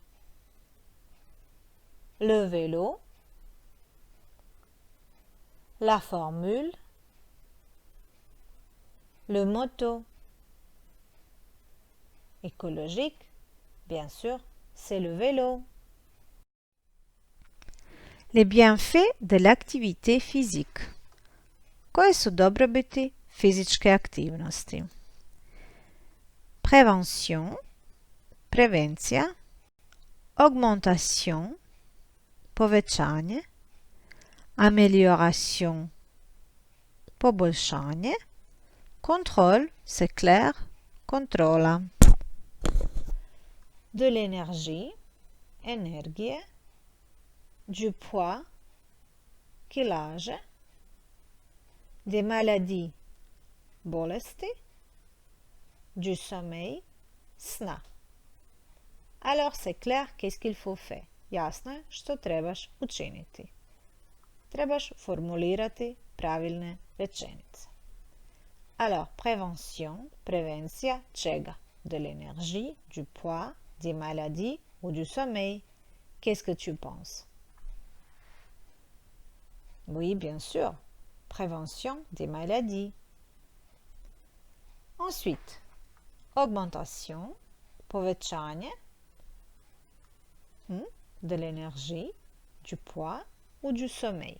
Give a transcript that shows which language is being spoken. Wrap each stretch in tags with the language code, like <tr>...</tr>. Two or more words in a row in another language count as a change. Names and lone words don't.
<fr>Le vélo, la formule, le moto. Écologique, bien sûr, c'est le vélo. Les bienfaits de l'activité physique.</fr> <hr>Koje su dobrobiti fizičke aktivnosti?</hr> <fr>Prévention, prevencija, augmentation, povećanje, amélioration, poboljšanje, contrôle, c'est clair, kontrola. De l'énergie, energije, du poids, kilaže, des maladies, bolesti, du sommeil, sna. Alors c'est clair qu'est-ce qu'il faut faire.</fr> <hr>Jasno je što trebaš učiniti. Trebaš formulirati pravilne rečenice.</hr> <fr>Alors, prévention,</fr> <hr>prevencija čega?</hr> <fr>De l'énergie, du poids, des maladies ou du sommeil. Qu'est-ce que tu penses? Oui, bien sûr. Prévention des maladies. Ensuite, augmentation, povećanje, de l'énergie, du poids ou du sommeil.</fr>